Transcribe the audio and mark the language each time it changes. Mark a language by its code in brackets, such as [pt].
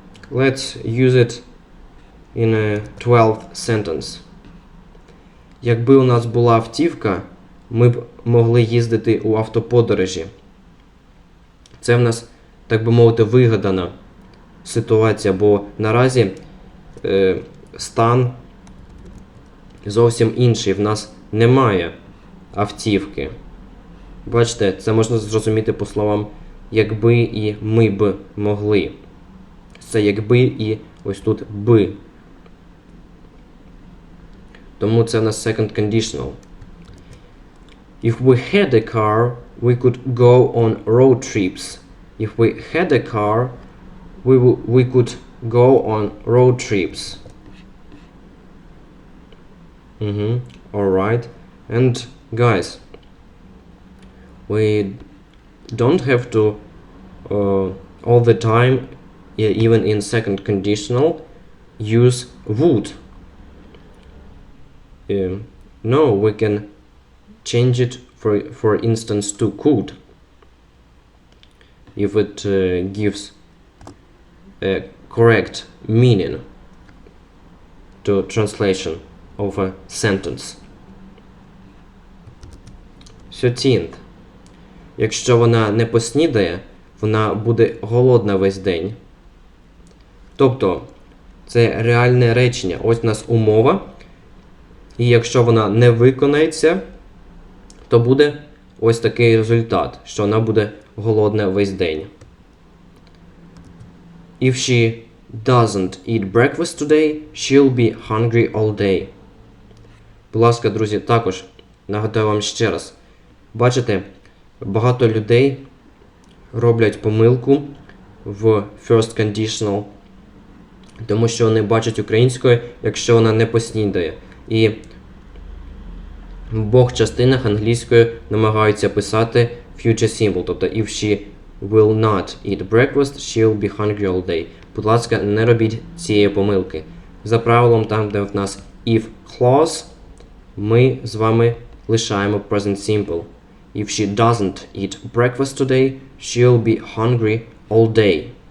[en] Let's use it in a 12th sentence. [uk] Якби у нас була автівка, ми б могли їздити у автоподорожі. Це в нас, так би мовити, вигадана ситуація, бо наразі стан зовсім інший. В нас немає автівки. Бачите, це можна зрозуміти по словам якби і ми б могли. Це якби і ось тут би. Тому це в нас second conditional. [en] If we had a car, we could go on road trips. If we had a car, we could go on road trips. Alright. And guys, we don't have to all the time, even in second conditional, use would. No, we can change it for instance to could, if it gives a correct meaning to translation of a sentence. 13th. [uk] Якщо вона не поснідає, вона буде голодна весь день. Тобто, це реальне речення. Ось у нас умова. І якщо вона не виконається, то буде ось такий результат, що вона буде голодна весь день. [en] If she doesn't eat breakfast today, she'll be hungry all day. [uk] Будь ласка, друзі, також нагадаю вам ще раз. Бачите, багато людей роблять помилку в first conditional, тому що вони бачать українською, якщо вона не поснідає. І в обох частинах англійською намагаються писати future simple, тобто [en] if she will not eat breakfast, she'll be hungry all day. [uk] Будь ласка, не робіть цієї помилки. За правилом, там, де в нас if clause, ми з вами лишаємо present simple. [en] If she doesn't eat breakfast today, she'll be hungry all day.